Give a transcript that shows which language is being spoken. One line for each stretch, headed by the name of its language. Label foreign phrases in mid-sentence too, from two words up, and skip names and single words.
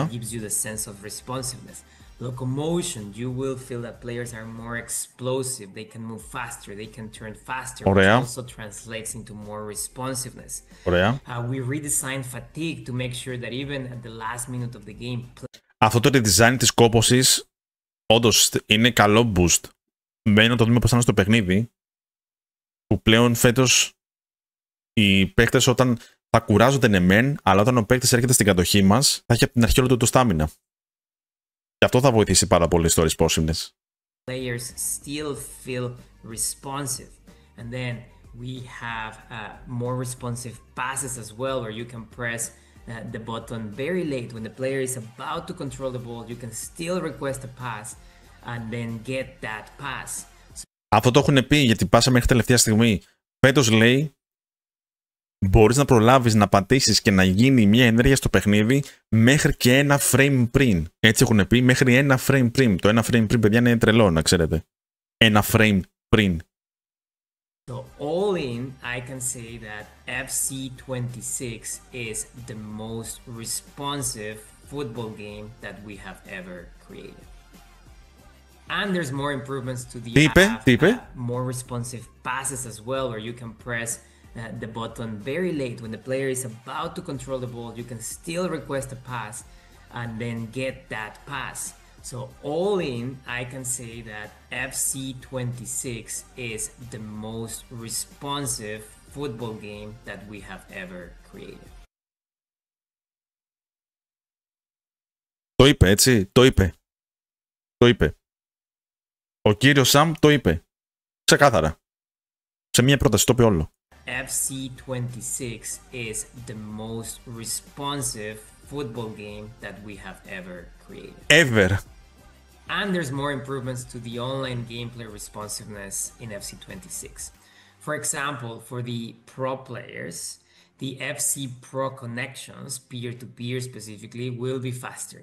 English: It gives you the sense of responsiveness. Locomotion, you will feel that players are more explosive, they can move faster, they can turn faster,
Greek: Ωραία.
English: which also translates into more responsiveness.
Greek: Ωραία.
English: We redesigned fatigue to make sure that even at the last minute of the game...
Greek: Αυτό το redesign της κόπωσης όντως είναι καλό boost. Μένω το δούμε πώς θα είναι στο παιχνίδι, που πλέον φέτος οι παίκτες όταν θα κουράζονται ναι μεν, αλλά όταν ο παίκτης έρχεται στην κατοχή μας, θα έχει από την αρχή όλο το στάμινα. Και αυτό θα βοηθήσει πάρα πολύ στο responsiveness.
English: Players still feel responsive. And then we have more responsive passes as well, where you can press the button very late when the player is about to control the ball. You can still request a pass and then get that pass.
Greek: Αυτό το έχουν πει, γιατί πάσαμε μέχρι τελευταία στιγμή. Φέτος, λέει, μπορείς να προλάβεις να πατήσεις και να γίνει μια ενέργεια στο παιχνίδι μέχρι και ένα frame πριν. Έτσι έχουν πει, μέχρι ένα frame πριν. Το ένα frame πριν, παιδιά, είναι τρελό, να ξέρετε. Ένα frame πριν.
English: So all in, I can say that FC26 is the most responsive football game that we have ever created. And there's more improvements to the app, more responsive passes as well, where you can press the button very late when the player is about to control the ball. You can still request a pass and then get that pass. So all in, I can say that FC26 is the most responsive football game that we have ever created.
Greek: Το είπε, έτσι, το είπε. Το είπε. Ο κύριος Σαμ το είπε. Ξεκάθαρα. Σε μια πρόταση το είπε όλο.
English: FC26 is the most responsive football game that we have ever created. Ever. And there's more improvements to the online gameplay responsiveness in FC26. For example, for the pro players, the FC Pro connections, peer-to-peer specifically, will be faster.